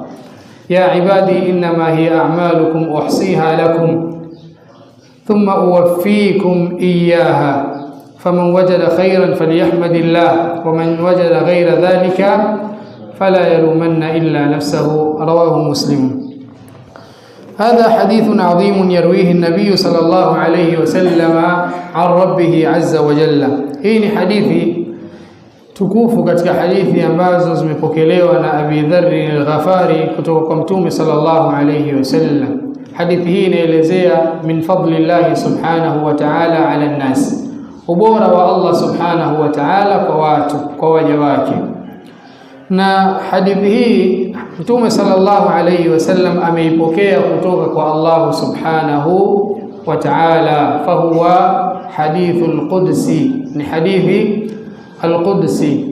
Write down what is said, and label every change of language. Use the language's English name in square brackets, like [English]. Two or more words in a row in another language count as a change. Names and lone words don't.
[Arabic] يا عبادي إنما هي أعمالكم أحصيها لكم ثم أوفيكم إياها فمن وجد خيرا فليحمد الله ومن وجد غير ذلك فلا يلومن إلا نفسه. رواه مسلم. هذا حديث عظيم يرويه النبي صلى الله عليه وسلم عن ربه عز وجل. [Swahili] hii ni hadithi tukufu katika hadithi ambazo zimepokelewa na Abi Dharr al-Ghafari kutoka kwa Mtume [Arabic] صلى الله عليه وسلم. [Swahili] Hadithi hii inaelezea [Arabic] من فضل الله سبحانه وتعالى على الناس, [Swahili] ubora wa Allah [Arabic] سبحانه وتعالى [Swahili] kwa watu, kwa waja wake. Na hadithi hii Mtume [Arabic] صلى الله عليه وسلم [Swahili] ameipokea kutoka kwa Allah [Arabic] سبحانه وتعالى, فهو حديث قدسي, [Swahili] ni hadithi al-qudsi.